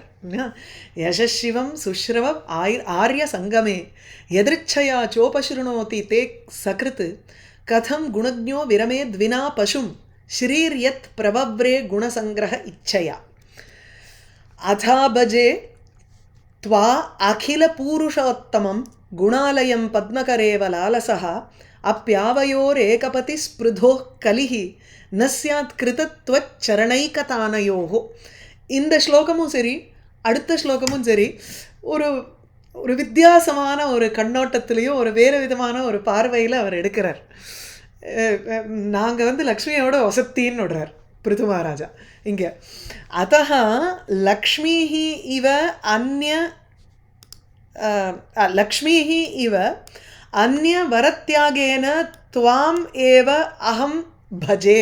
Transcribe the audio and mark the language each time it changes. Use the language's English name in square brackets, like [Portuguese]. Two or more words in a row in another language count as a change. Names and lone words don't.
[Sanskrit] यशः शिवं सुश्रवम् आर्यसङ्गमे यदृच्छया चोपशृणोति ते सकृत् कथं गुणज्ञो विरमेद् विना पशुं श्रीर्यत् प्रवव्रे गुणसङ्ग्रहेच्छया अथाभजे त्वा अखिल पूरुषोत्तमं गुणालयं पद्मकरेव लालसः अप्यावयोरेकपति स्पृधोः कलिः न स्यात् कृतत्वच्चरणैकतानयोः. [Tamil] இந்த ஸ்லோகமும் சரி அடுத்த ஸ்லோகமும் சரி ஒரு ஒரு வித்தியாசமான ஒரு கண்ணோட்டத்திலையும் ஒரு வேறு விதமான ஒரு பார்வையில் அவர் எடுக்கிறார். நாங்கள் லக்ஷ்மியோட வசத்தின்னு விடுறார் பிருது மகாராஜா இங்கே. [Sanskrit] अतः लक्ष्मीः इव अन्य लक्ष्मीः इव अन्य वरत्यागेन त्वाम् एव अहं भजे.